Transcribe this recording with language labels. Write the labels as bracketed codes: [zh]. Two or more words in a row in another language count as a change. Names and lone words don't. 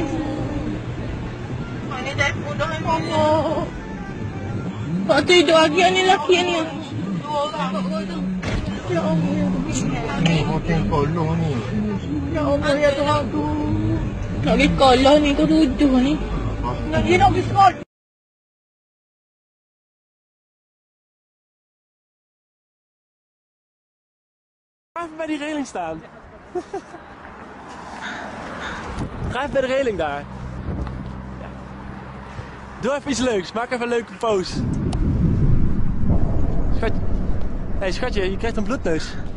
[ms] Ini dah mudah Allah. Tak tidur lagi ni lelaki ni. Ya Allah, ya Tuhan. Mau tengok long ni. Ya Allah, ya Tuhan tu. Nak pergi sekolah ni, kau 7 ni. Dia nak pergi sekolah. [nl] Ga even bij die reling staan. Ga even bij de reling daar. Doe even iets leuks. Maak even een leuke pose. Schatje. Hé schatje, je krijgt een bloedneus.